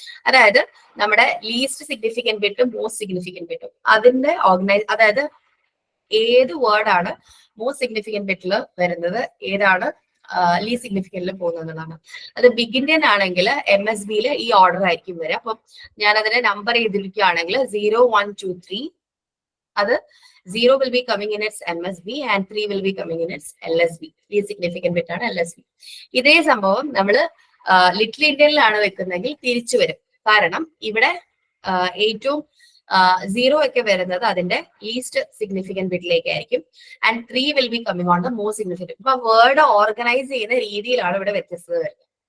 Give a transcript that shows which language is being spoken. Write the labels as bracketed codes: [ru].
[ml] അതായത് നമ്മുടെ least significant ബിറ്റും most significant ബിറ്റും അതിന്റെ അതായത് ഏത് വേർഡാണ് മോസ്റ്റ് സിഗ്നിഫിക്കന്റ് ബിറ്റിൽ വരുന്നത്, ഏതാണ് ലീസ്റ്റ് സിഗ്നിഫിക്കന്റിൽ പോകുന്നതാണ്. അത് ബിഗ് ഇന്ത്യൻ ആണെങ്കിൽ MSBയിൽ ഈ ഓർഡർ ആയിരിക്കും വരിക. അപ്പം ഞാൻ അതിനെ നമ്പർ ചെയ്തിരിക്കുകയാണെങ്കിൽ 0, 1, 2, 3, അത് [en] 0 will be coming in its MSB and 3 will be coming in its LSB. [ml] Least significant bit ആണ് LSB. ഇതേ സംഭവം നമ്മൾ ലിറ്റിൽ ഇന്ത്യനിലാണ് വെക്കുന്നതെങ്കിൽ തിരിച്ചു വരും. കാരണം ഇവിടെ ഏറ്റവും 0 ഒക്കെ വരുന്നത് അതിന്റെ ലീസ്റ്റ് സിഗ്നിഫിക്കന്റ് ബിറ്റിലേക്ക് ആയിരിക്കും. [en] And 3 will be coming on the most significant. [ml] അപ്പൊ വേർഡ് ഓർഗനൈസ് ചെയ്യുന്ന രീതിയിലാണ് ഇവിടെ വ്യത്യസ്തത വരുന്നത്.